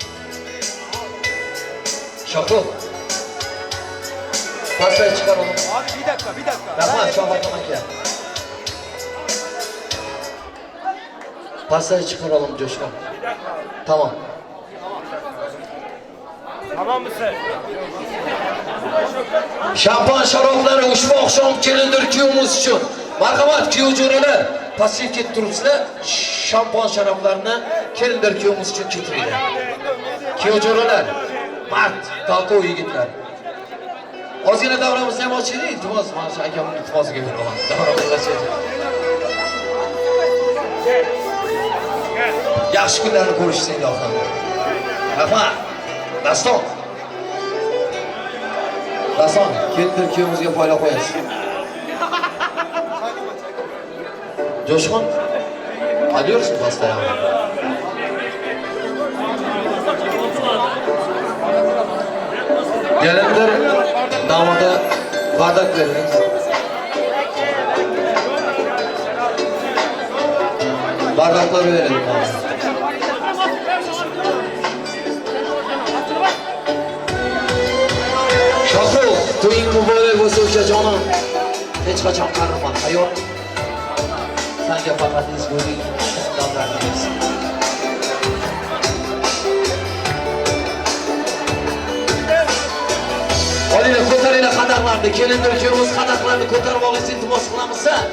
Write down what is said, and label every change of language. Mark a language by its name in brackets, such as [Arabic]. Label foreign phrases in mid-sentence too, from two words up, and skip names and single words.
[Uzbek] Shohruh pastga chiqaralım. [Turkish] Abi bir dakika. [Uzbek] Rahmat, Shohruxim aka. Pastga chiqaralım Coşkun. [Turkish] Tamam. Tamam mısın? Şampan şarapları [Uzbek] ushbu oqshom kelindir kuyovimiz uchun. Marhamat kuyovjo'ralar, pastga ketib turibsizlar. [Turkish] Şampan şaraplarni [Uzbek] kelindir kuyovimiz uchun keltiringlar. Kuyovjo'ralar, mard, talqov yigitlar. Ozgina davramizni ham ochaylik, iltimos, mana shu akamning iltimosiga beraman. Davramizga ochaylik. Yaxshi kunlarni ko'rishsin ilohim. Rahmat. Daston. Daston, kelindir kuyovimizga poylab qo'yasiz. [Turkish] Coşkun, alıyorsun pastaya. Gelenler damada bardak veriniz. Bardakları verelim. Şoför, [Uzbek] to'ying muborak bo'lsin ukajonim. Hech qachon qarama, hayot. Sanga faqat ezgulik damlarimiz. Olinglar, ko'taringlar qadaqlarni, kelindir kuyovimiz qadaqlarni ko'tarib olishni iltimos qilamiz.